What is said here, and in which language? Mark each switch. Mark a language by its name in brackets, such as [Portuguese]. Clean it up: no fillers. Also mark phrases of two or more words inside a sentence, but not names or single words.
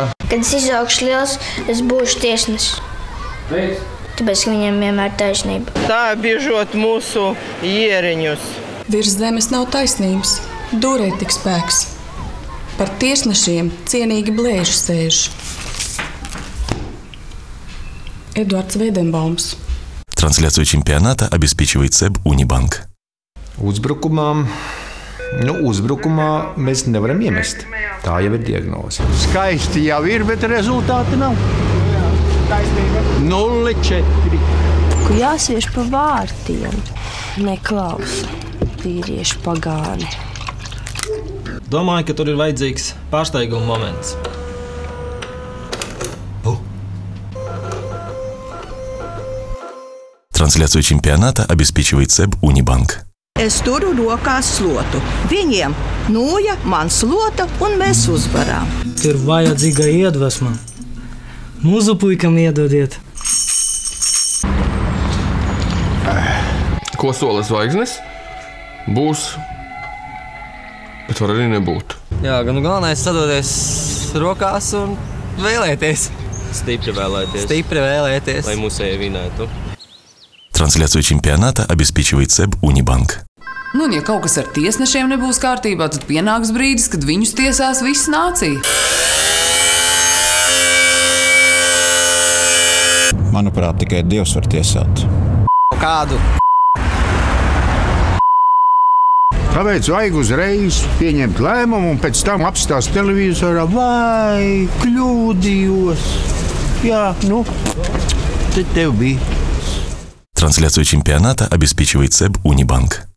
[Latvian] Kad es izaugšu liels, es būšu tiesnesis. Tāpēc, ka viņiem vienmēr taisnība. Tā biežot mūsu ieriņus. Virs zemes nav taisnības, dūrē tik spēks. Par tiesnešiem cienīgi blēži sēž. Эдуард Вейденбаумс. [Russian] Трансляцию чемпионата обеспечивает СЭБ «Унибанк». [Latvian] Uzbrukumā mēs nevaram iemest. Tā jau ir diagnoze. Skaisti jau ir, bet rezultāti nav. 0-4. Kur jāsvieš pa vārtiem, neklausa vīriešu pagāni. Domāju, ka tur ir vajadzīgs pārsteiguma moments. [Russian] Трансляцию чемпионата обеспечивает СЭБ «Унибанк». [Latvian] Es turu rokās slotu. Viņiem nūja, man slota, un mēs uzvarām. Ir vajadzīga iedvesma. Mūsu puikam iedodiet. Ko sola zvaigznes? Būs, bet var arī nebūt. Jā, gan galvenais sadoties rokās un vēlēties. Stipri vēlēties. Stipri vēlēties. Lai mūsēji vinētu. [Russian] Трансляцию чемпионата обеспечивает СЭБ «Унибанк». [Latvian] Nu, un ja kaut kas ar tiesnešiem nebūs kārtībā, tad pienāks brīdis, kad viņus tiesās visa nācija. Manuprāt, tikai Dievs var tiesāt. Kādu? Tāpēc vajag uzreiz pieņemt lēmumu un pēc tam apstāst televizorā, vai kļūdījos. Jā, tad tev bija. [Russian] Трансляцию чемпионата обеспечивает СЭБ «Унибанк».